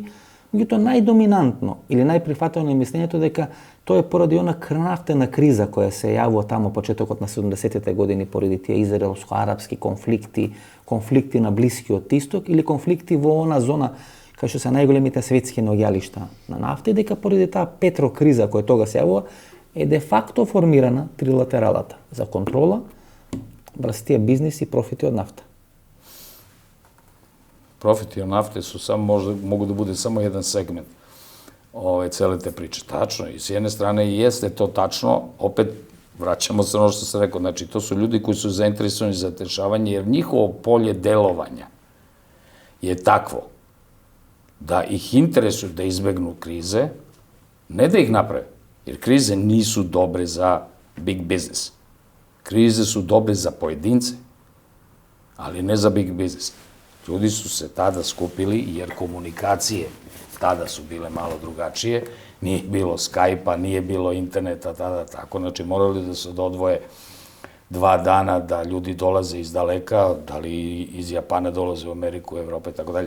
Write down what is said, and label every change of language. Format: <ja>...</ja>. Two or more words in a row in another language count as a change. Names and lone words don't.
<mk>Меѓутоа најдоминантно или најприфатено е мислењето дека тоа е поради она крнавтена криза која се јавува тамо почетокот на 70-те години поради тие израелско-арапски конфликти, конфликти на Блискиот Исток или конфликти во она зона кај што се најголемите светски наоѓалишта на нафта, дека поради таа петрокриза која тога се јавува е де факто формирана трилатералата за контрола врз тие бизнис и профити од нафта.</mk> <sr>Профити од нафте су само могу да буде само еден сегмент целите приче. Тачно, и с едне стране јесте то тачно, опет враќамо се на што се рекол, значи то су луѓе кои су заинтересовани за решавање, jer njihovo поле деловања je takvo da ih interesuje da izbegnu krize, ne da ih naprave, jer krize nisu dobre za</sr> <en>big business.</en> <sr>Krize su dobre za pojedince, ali ne za</sr> <en>big business.</en> <sr>Ljudi su se tada skupili, jer komunikacije tada su bile malo drugačije, nije bilo Skype-a, nije bilo interneta tada tako, znači morali da se odvoje 2 dana da ljudi dolaze iz daleka, da li iz Japana dolaze u Ameriku, Evrope, tako dalje.</sr>